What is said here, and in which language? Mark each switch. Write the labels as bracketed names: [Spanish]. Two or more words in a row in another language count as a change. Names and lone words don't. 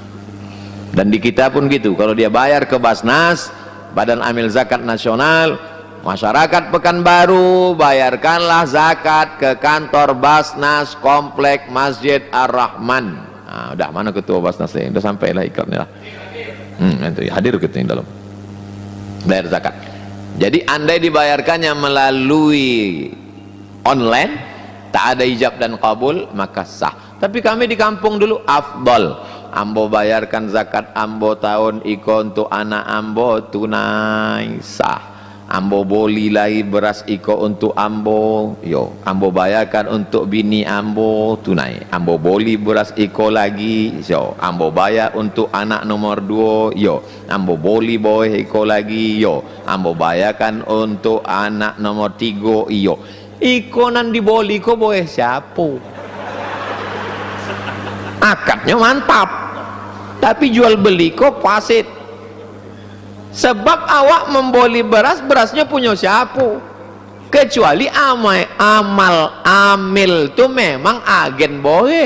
[Indonesian] Dan di kita pun gitu, kalau dia bayar ke Basnas, Badan Amil Zakat Nasional, masyarakat Pekanbaru, bayarkanlah zakat ke kantor Basnas Komplek Masjid Ar-Rahman. Nah, udah mana ketua Basnas ini? Udah sampai lah iklannya lah. Nanti hadir ke dalam. Bayar zakat. Jadi andai dibayarkannya melalui online, tak ada ijab dan kabul, maka sah. Tapi kami di kampung dulu afdol. [Minangkabau] Ambo bayarkan zakat ambo tahun iko untuk anak ambo tunai sah. Ambo boli lagi beras iko untuk ambo, yo ambo bayarkan untuk bini ambo tunai. Ambo boli beras iko lagi, yo ambo bayar untuk anak nomor 2, yo ambo boli boy iko lagi, yo ambo bayarkan untuk anak nomor 3, yo iko nan diboli ko boy siapa? [Indonesian] Akadnya mantap, tapi jual beli kok fasid. Sebab awak membeli beras, berasnya punya siapa? Kecuali amal amil itu memang agen boleh.